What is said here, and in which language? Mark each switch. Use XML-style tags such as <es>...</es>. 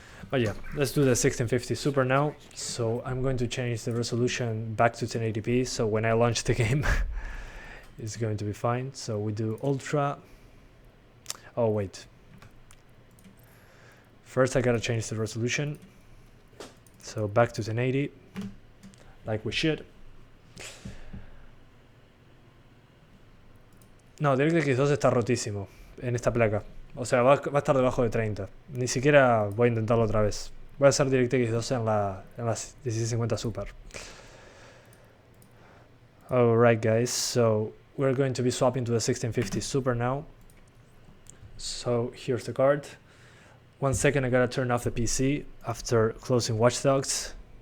<en>But yeah, let's do the 1650 Super now. So I'm going to change the resolution back to 1080p, so when I launch the game it's going to be fine. So we do Ultra. Oh wait. First I gotta change the resolution. So back to 1080, like we should.</en> <es>No, DirectX 12 está rotísimo en esta placa. O sea, va a estar debajo de 30. Ni siquiera voy a intentarlo otra vez. Voy a hacer DirectX 12 en la 1650 Super.</es> <en>Alright guys, so we're going to be swapping to the 1650 Super now. So here's the card. 1 second, I gotta turn off the PC after closing Watch Dogs.</en>